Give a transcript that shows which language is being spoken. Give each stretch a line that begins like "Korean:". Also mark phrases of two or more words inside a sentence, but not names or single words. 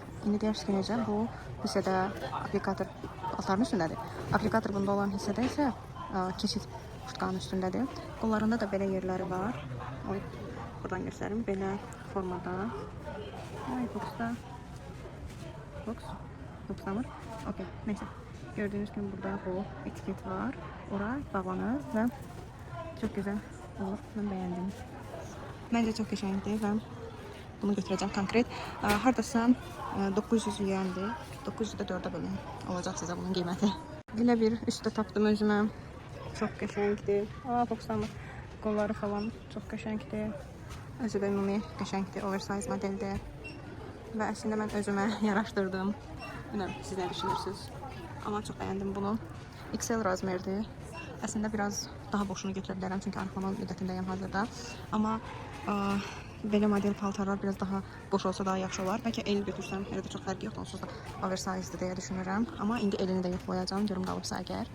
Azerbaijani: İndi deyirsiniz ki, necə? Bu hissədə aplikator paltarın üstündədir. Aplikator bunda olan hissədə isə keçid kurtkanın üstündədir. Qollarında da belə yerləri var. Oy, buradan göstərim. Belə formada. Ay, boxda. Boxlamır.
Turkish: Okey, neyse. Gördüğünüz gibi burada bu etiket var. Oraya bağlanır və çok güzel olur. Ben beğendim. Bence çok qəşəngdir və bunu götüreceğim konkret.
Azerbaijani: Hardasa 900 yendir. 900 də 4'e bölün. Olacaq sizə bunun qiyməti. Belə bir üstə tapdım özümə. Çok qəşəngdir. Boxlamır. Qolları falan çok qəşəngdir. Özü də ümumi qəşəngdir. Oversize modeldir. Və əslində mən özümə yaraşdırdım. Bilmem, siz nə düşünürsünüz?
Turkish: Ama çok beğendim bunu.
Azerbaijani: XL razmerdir. Əslində biraz daha boşunu götürə bilərəm çünki arxamın müddətindəyəm hazırda. Amma Belə model paltarlar biraz daha boş olsa daha yaxşı olar. Bəlkə el götürsəm, hələ də çox fərqi yoxdur, onsuz da oversize-dir deyə düşünürəm. Amma indi elini də yoxlayacağam, görüm qalıbsa əgər.